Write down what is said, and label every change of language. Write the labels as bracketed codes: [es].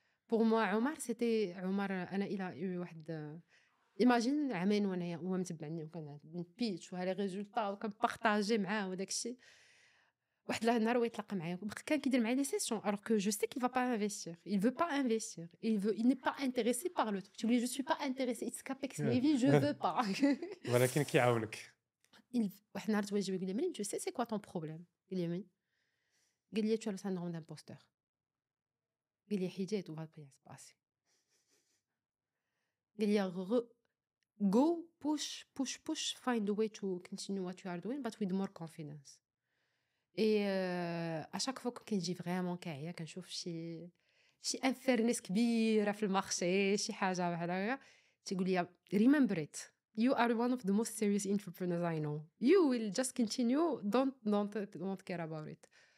[fr] Pour moi [ar] عمر [fr] c'était [ar] عمر أنا [fr] il a eu [ar] واحد imagine عامين وأنايا هو متبعني وكنبيتش وها لي ريزولطا وكنبارطاجي معاه وداك الشيء. واحد النهار هو يطلق معايا وبقى كان كيدير معايا [fr] des sessions alors que je sais qu'il va pas investir. Il veut pas investir. Il n'est pas intéressé par le truc. Tu lui dis: «Je suis pas intéressé, [en] it's capex heavy, [fr] je veux pas.» [ar] ولكن كيعاونك. واحد النهار هو يجي يقول لي: «مريم [fr] tu sais c'est quoi ton problème?» [ar] قال لي: «Oui.» قال لي: [fr] «Tu as le syndrome d'imposteur.» قال لي: [ar] «حيديه [fr] tout va bien se passer.» [ar] قال لي: [en] Go, push, push, push, find a way to continue what you are doing, but with more confidence. [fr] Et à chaque fois [ar] كنجي فريمون كاعيه كنشوف شي انفيرنس كبيره في المارشي شي حاجه بحال هكا تيقول لي [en] remember it, you are one of the most serious entrepreneurs I know, you will just continue, don't care about it.